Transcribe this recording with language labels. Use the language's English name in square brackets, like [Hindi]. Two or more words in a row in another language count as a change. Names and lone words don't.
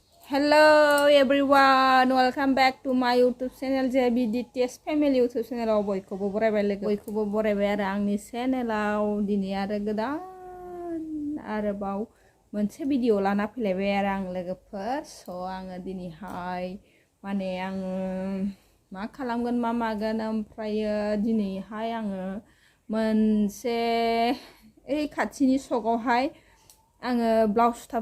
[English] Hello everyone, welcome back to my YouTube channel JBDTS Family YouTube channel. [Bodo] बयखौबो बरायबाय आरो आंनि चेनेलाव दिनै आरो गोदान आरोबाव मोनसे भिडिअ लाना फैलायबाय आरो आं लोगोफोर आङो दिनैहाय माने आङो मा खालामगोन मा मागोन ओमफ्रायो दिनैहाय आङो मोनसे खाथिनि सकआवहाय आङो ब्लाउस सुथाब